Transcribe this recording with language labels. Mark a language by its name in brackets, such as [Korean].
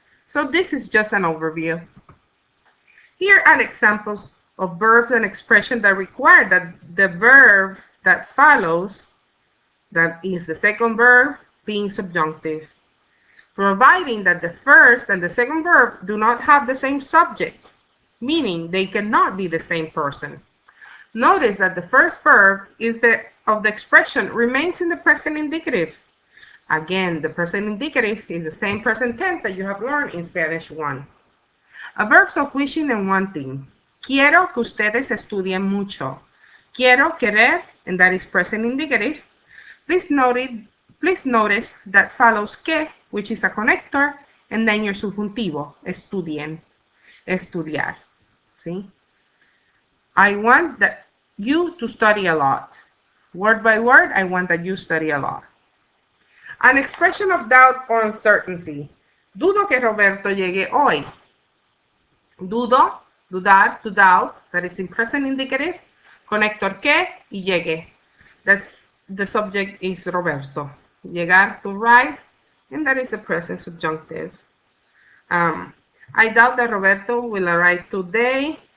[English] So this is just an overview. Here are examples of verbs and expressions that require that the verb that follows, that is the second verb, being subjunctive, providing that the first and the second verb do not have the same subject, meaning they cannot be the same person. Notice that the first verb of the expression remains in the present indicative. Again, the present indicative is the same present tense that you have learned in Spanish 1. A verbs of wishing and wanting. [Spanish] Quiero que ustedes estudien mucho. [English] Quiero, querer, and that is present indicative. Please notice that follows que, which is a connector, and then your subjuntivo, estudien, estudiar. See? I want that you to study a lot. Word by word, I want that you study a lot. An expression of doubt or uncertainty. [Spanish] Dudo que Roberto llegue hoy. [English] Dudo, dudar, to doubt, that is in present indicative. Connector que y llegue. That's the subject is Roberto. Llegar, to arrive, and that is the present subjunctive. Um, I doubt that Roberto will arrive today.